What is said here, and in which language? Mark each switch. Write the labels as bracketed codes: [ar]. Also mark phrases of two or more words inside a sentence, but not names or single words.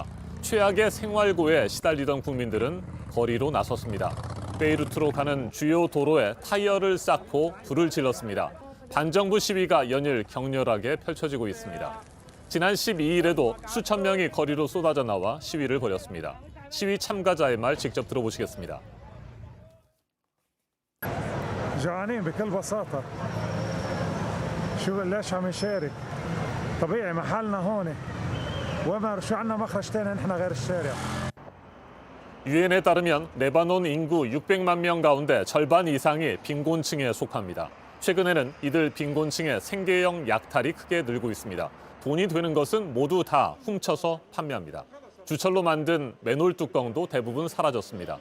[ko] 최악의 생활고에 시달리던 국민들은 거리로 나섰습니다. 베이루트로 가는 주요 도로에 타이어를 쌓고 불을 질렀습니다. 반정부 시위가 연일 격렬하게 펼쳐지고 있습니다. 지난 12일에도 수천 명이 거리로 쏟아져 나와 시위를 벌였습니다. 시위 참가자의 말 직접 들어보시겠습니다. [ar] جوعانين بكل بساطة. ليش عم نشارك؟ طبيعي محلنا هون. وما شو عندنا مخرج تاني نحن غير الشارع. [ko] 유엔에 따르면 레바논 인구 600만 명 가운데 절반 이상이 빈곤층에 속합니다. 최근에는 이들 빈곤층의 생계형 약탈이 크게 늘고 있습니다. 돈이 되는 것은 모두 다 훔쳐서 판매합니다. 주철로 만든 맨홀 뚜껑도 대부분 사라졌습니다.